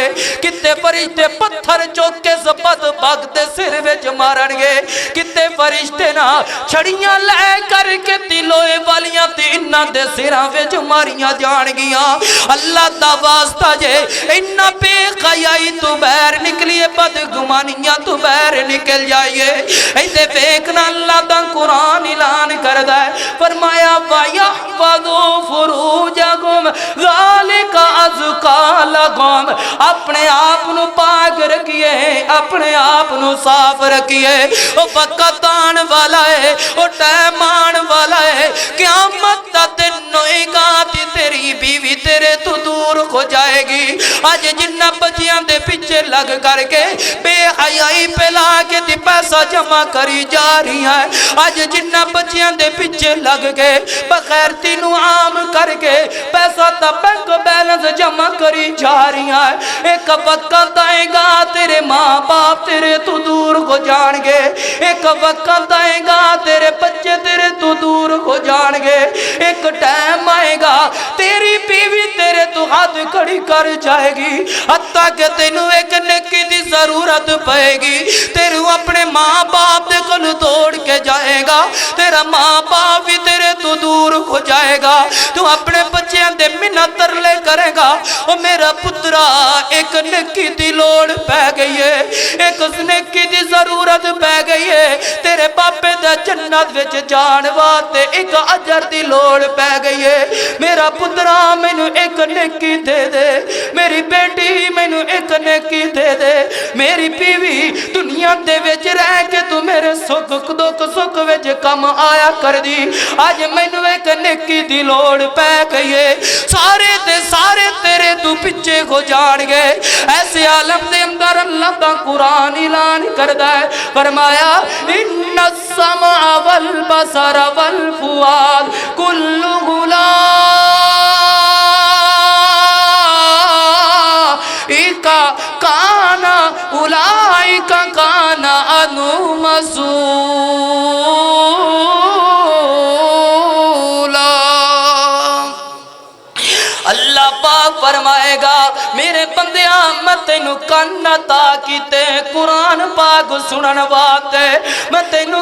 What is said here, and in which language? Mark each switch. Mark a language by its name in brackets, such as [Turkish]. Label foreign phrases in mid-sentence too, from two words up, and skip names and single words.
[Punjabi] کتے فرشتے پتھر چک کے بدبخت دے سر وچ مارن گے، کتے فرشتے نہ چھڑیاں لے کر کے لوہے والیاں انہاں دے سراں وچ ماریاں جان گیاں. اللہ دا واسطہ جے انہاں بےخیائی توں باہر نکلیے، بدگمانیاں توں باہر نکل جائیے. اتے دیکھنا اللہ دا قرآن اعلان کردا ہے، فرمایا [Arabic] ويحفظوا فروجكم ذلك أزكى لكم, [Punjabi] اپنے آپ نوں پاک رکھیے، اپنے آپ نوں صاف رکھیے. او وقت آنے والا ہے، او ٹائم آنے والا ہے، قیامت دا دن ہوئے گا تے تیری بیوی تیرے توں دور ہو جائے گی. اج جنہاں بچیاں دے پیچھے لگ کر کے بےحیائی پھیلا کے تے پیسہ جمع کری جا رہی ہے، اج جنہاں بچیاں دے پیچھے لگ کے بےغیرتی نوں عام کر کے پیسہ تاں [English] bank balance [Punjabi] جمع کری جا رہی ہے، اک وقت آئے گا تیرے ماں باپ تیرے توں دور ہو جان گے، اک وقت آئے گا تیرے بچے تیرے توں دور ہو جان گے، اک ٹائم آئے گا تیری بیوی تیرے توں ہتھ کھڑی کر جائے گی، حتیٰ کہ تینوں اک نیکی دی ضرورت پئے گی، تیرو اپنے ماں باپ دے کول دوڑ کے جائے گا، تیرا ماں باپ بھی تیرے توں دور ہو جائے گا، توں اپنے بچیاں دے منت ترلے کرے گا. او میرا پترا اک نیکی دی لوڑ پے گئی ہے، اک نیکی دی ضرورت پے گئی ہے، تیرے باپے دا جنت وچ جان واسطے اک اجر دی لوڑ پے گئی ہے. میرا پترا مینوں اک نیکی دے دے، میری بیٹی مینوں اک نیکی دے دے، میری بیوی دنیا دے وچ رہ کے توں میرے سکھ دکھ سکھ وچ کم آیا کر دی، اج مینوں اک نیکی دی لوڑ پے گئی ہے، سارے دے سارے تیرے توں پیچھے ہو جان گے. ایسے عالم دے اندر اللہ دا قرآن اعلان کردا ہے، فرمایا [Arabic] إن السمع والبصر والفؤاد كل أولئك كان أولئك كان عنه مسؤولا. [Punjabi] اللہ پاک فرمائے گا میرے بندیا میں تینوں کن عطا کیتے قرآن پاک سنن واسطے، میں تینوں